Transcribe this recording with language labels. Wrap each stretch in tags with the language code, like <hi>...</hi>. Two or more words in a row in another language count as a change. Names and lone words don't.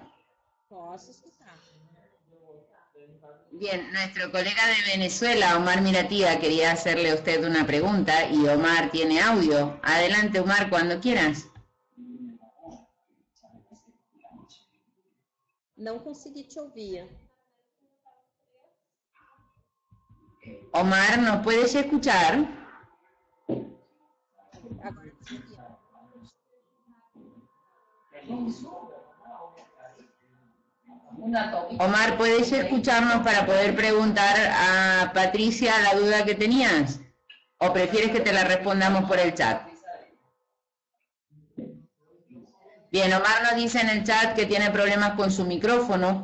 <pt>Posso escutar.</pt> <es>Bien, nuestro colega de Venezuela, Omar Miratía, quería hacerle a usted una pregunta, y Omar tiene audio. Adelante, Omar, cuando quieras.</es> <pt>Não consegui te ouvir.</pt> <es>Omar, ¿nos puedes escuchar?</es> <pt>Agora consegui.</pt> <es>Omar, ¿puedes escucharnos para poder preguntar a Patricia la duda que tenías? ¿O prefieres que te la respondamos por el chat? Bien, Omar nos dice en el chat que tiene problemas con su micrófono.</es>